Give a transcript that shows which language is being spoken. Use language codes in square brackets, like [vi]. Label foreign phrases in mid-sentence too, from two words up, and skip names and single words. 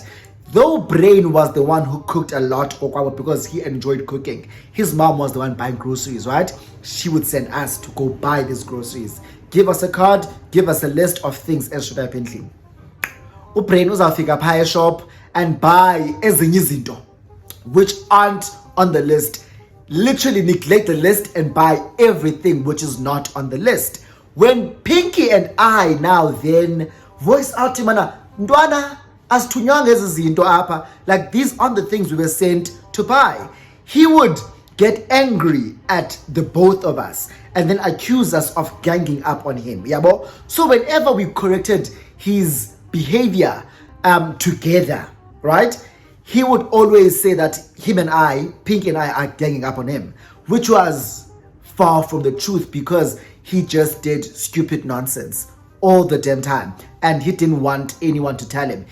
[en] Though Brain was the one who cooked a lot because he enjoyed cooking, his mom was the one buying groceries, right? She would send us to go buy these groceries. Give us a card, give us a list of things as should happen. Brain was afika pie shop and buy [xh] ezinye izinto [en] which aren't on the list. Literally neglect the list and buy everything which is not on the list. When Pinky and I now then voice out to [xh] mana ndwana asithunyanga ezi zinto apha, [en] like these aren't the things we were sent to buy, he would get angry at the both of us and then accuse us of ganging up on him. Yabo? So whenever we corrected his behavior together, right, he would always say that him and I, Pinky and I, are ganging up on him, which was far from the truth because he just did stupid nonsense all the damn time and he didn't want anyone to tell him.